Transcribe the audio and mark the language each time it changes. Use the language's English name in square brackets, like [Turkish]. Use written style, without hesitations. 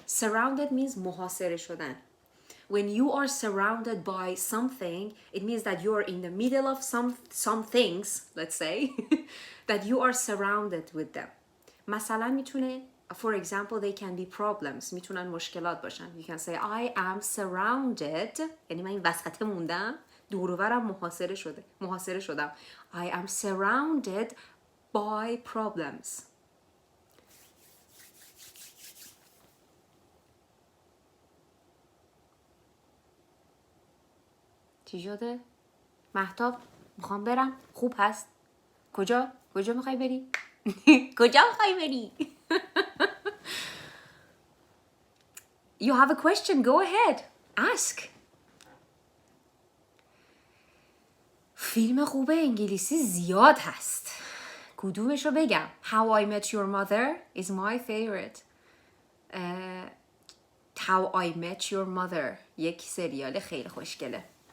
[English] Surrounded means [Persian] محاصره شدن. [English] When you are surrounded by something, it means that you are in the middle of some things, let's say, that you are surrounded with them. [Persian] مثلا میتونه, [English] for example, they can be problems. [Persian] میتونن مشکلات باشن. [English] You can say, I am surrounded. [Persian] یعنی من این وسط موندم، دور و برم محاصره شدم. [English] I am surrounded by problems. [Persian] چی شده؟ مهتاب میخوام برم. خوب هست؟ کجا میخوای بری؟ کجا میخوای بری؟ [English] You have a question, go ahead. Ask. [Persian] فیلم خوب انگلیسی زیاد هست. کدومش رو بگم؟ [English] How I Met Your Mother is my favorite. [Persian] How I Met Your Mother یک سریال خیلی خوشگله.